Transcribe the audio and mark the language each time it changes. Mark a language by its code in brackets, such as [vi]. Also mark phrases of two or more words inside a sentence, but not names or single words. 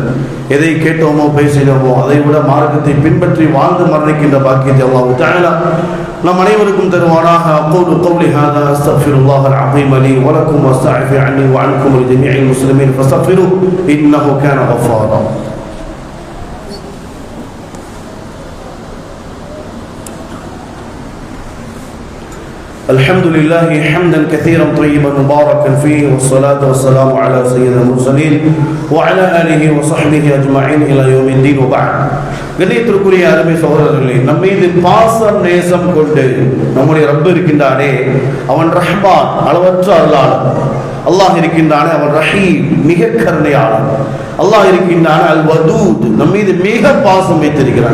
[ta] எதை கேட்டோமோ பேசினோமோ அதை விட மார்க்கத்தை பின்பற்றி வாழ்ந்து மரணிக்கின்ற பாக்கியத்தை [ar] الله تعالى [ta] நம் அனைவருக்கும் தருவானாக. [ar] أقول قولي هذا أستغفر الله العظيم لي ولكم واستغفر عني وعنكم ولجميع المسلمين فاستغفروه إنه كان غفارا. الحمد لله حمدا كثيرا طيبا مباركا فيه، والصلاة والسلام على سيد المرسلين وعلى آله وصحبه أجمعين إلى يوم الدين وبعد. [ta] கண்ணியத்திற்குரிய அருமை சகோதரர்களே, நம்ம மீது பாசம் நேசம் கொண்டு நம்முடைய ரப்பு இருக்கின்றானே, அவன் ரஹ்மான், அளவற்ற அருளாளன். அல்லாஹ் இருக்கின்றானே அவன் ரஹீம், மிக கருணையாளன். அல்லாஹ் இருக்கின்றான் அல் வதூத், நம் மீது மிக பாசம் வைத்திருக்கிறான்.